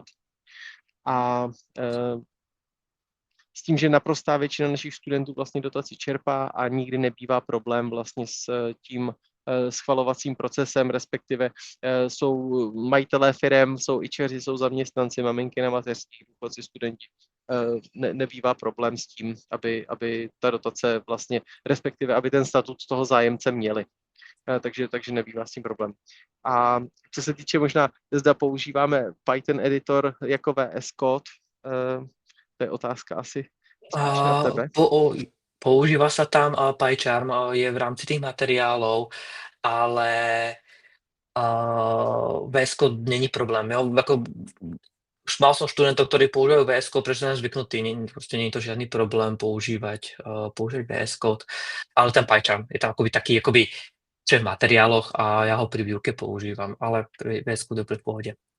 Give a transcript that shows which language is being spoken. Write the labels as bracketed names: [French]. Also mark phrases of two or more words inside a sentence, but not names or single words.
[Czech] A s tím, že naprostá většina našich studentů vlastně dotaci čerpá a nikdy nebývá problém vlastně s tím schvalovacím procesem, respektive jsou majitelé firem, jsou ičeři, jsou zaměstnanci, maminky na mateřských, důchodci, studenti. Nebývá problém s tím, aby ta dotace vlastně, respektive aby ten statut toho zájemce měli. Takže nebývá s tím problém. A co se týče možná, zda používáme Python editor jako VS Code, to je otázka asi spíš na tebe. [Slovak] Používa sa tam PyCharm, je v rámci tých materiálov, ale VS Code [Czech] není problém. Jo? [Slovak] Už mal som študentov, ktorí používajú VS Code, pretože som zvyknutý, proste nie je to žiadny problém používať VS Code, ale ten PyCharm je tam taký v materiáloch a ja ho pri výuke používam, ale VS Code je v pohode.